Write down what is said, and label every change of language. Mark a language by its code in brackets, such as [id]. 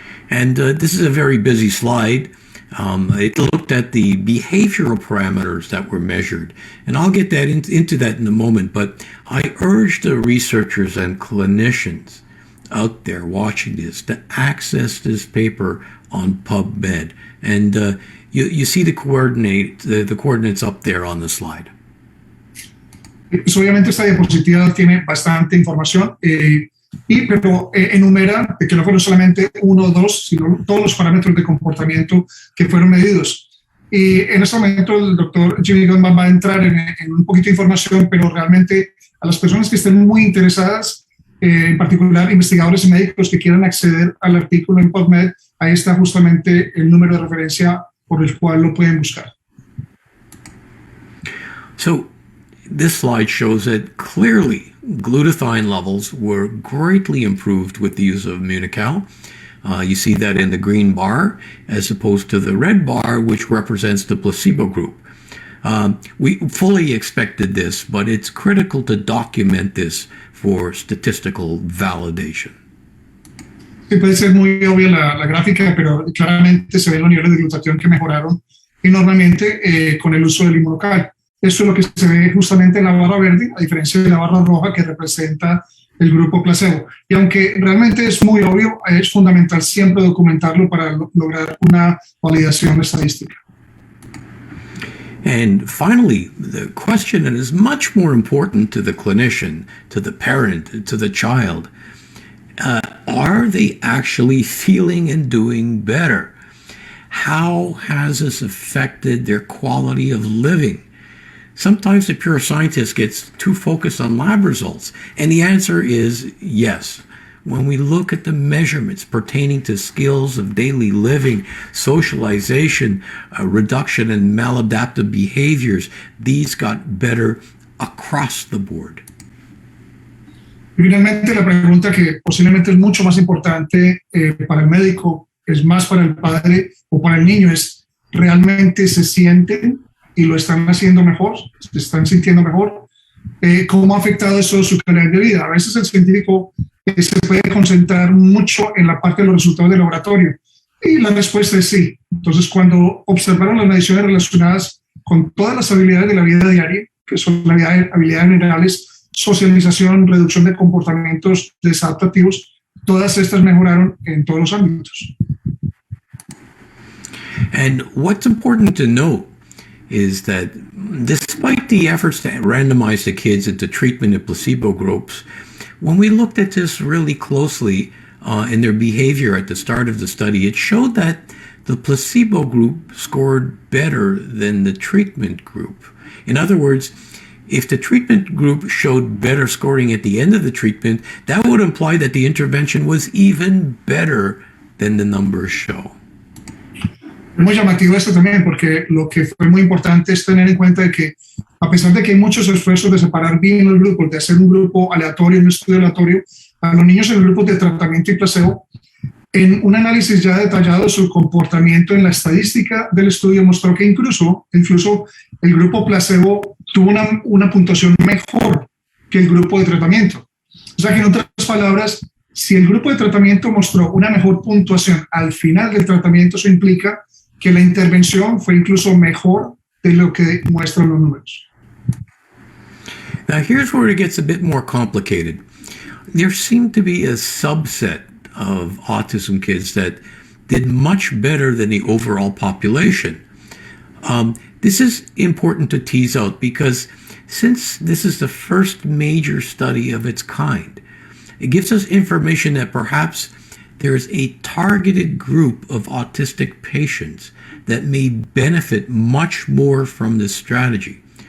[en] And this is a very busy slide. It looked at the behavioral parameters that were measured. And I'll get that into that in a moment. But I urge the researchers and clinicians out there watching this to access this paper on PubMed. And you see the coordinates up there on the slide. [es] Pues obviamente esta diapositiva tiene bastante información, pero enumera que no fueron solamente uno o dos, sino todos los parámetros de comportamiento que fueron medidos. Y en este momento el doctor Jimmy Gutman va a entrar en un poquito de información, pero realmente a las personas que estén muy interesadas, en particular investigadores y médicos que quieran acceder al artículo en PubMed, ahí está justamente el número de referencia por el cual lo pueden buscar. [en] So, this slide shows that clearly glutathione levels were greatly improved with the use of Immunical. You see that in the green bar as opposed to the red bar, which represents the placebo group. We fully expected this, but it's critical to document this for statistical validation. [es] Sí, puede ser muy obvia la gráfica, pero claramente se ven los niveles de glutatión que mejoraron enormemente con el uso del inmunocal. Eso es lo que se ve justamente en la barra verde, a diferencia de la barra roja que representa el grupo placebo. Y aunque realmente es muy obvio, es fundamental siempre documentarlo para lograr una validación estadística. [en] And finally, the question that is much more important to the clinician, to the parent, to the child, are they actually feeling and doing better? How has this affected their quality of living? Sometimes the pure scientist gets too focused on lab results, and the answer is yes. When we look at the measurements pertaining to skills of daily living, socialization, reduction in maladaptive behaviors, these got better across the board. [es] Y finalmente la pregunta que posiblemente es mucho más importante para el médico, es más para el padre o para el niño, es ¿realmente se sienten y lo están haciendo mejor? ¿Se están sintiendo mejor? ¿Cómo ha afectado eso su calidad de vida? A veces el científico se puede concentrar mucho en la parte de los resultados del laboratorio y la respuesta es sí. Entonces, cuando observaron las mediciones relacionadas con todas las habilidades de la vida diaria, que son las habilidades generales, socialización, reducción de comportamientos desadaptativos, todas estas mejoraron en todos los ámbitos. [en] And what's important to note is that despite the efforts to randomize the kids into treatment and placebo groups, when we looked at this really closely in their behavior at the start of the study, it showed that the placebo group scored better than the treatment group. In other words, if the treatment group showed better scoring at the end of the treatment, that would imply that the intervention was even better than the numbers show. [es] Es muy llamativo esto también porque lo que fue muy importante es tener en cuenta de que a pesar de que hay muchos esfuerzos de separar bien los grupos, de hacer un grupo aleatorio, un estudio aleatorio, a los niños en el grupo de tratamiento y placebo, en un análisis ya detallado de su comportamiento en la estadística del estudio mostró que incluso el grupo placebo tuvo una puntuación mejor que el grupo de tratamiento. O sea que en otras palabras, si el grupo de tratamiento mostró una mejor puntuación al final del tratamiento, eso implica que la intervención fue incluso mejor de lo que muestran los números. [en] Now here's where it gets a bit more complicated. There seemed to be a subset of autism kids that did much better than the overall population. This is important to tease out because since this is the first major study of its kind, it gives us information that perhaps there's a targeted group of autistic patients that may benefit much more from this strategy.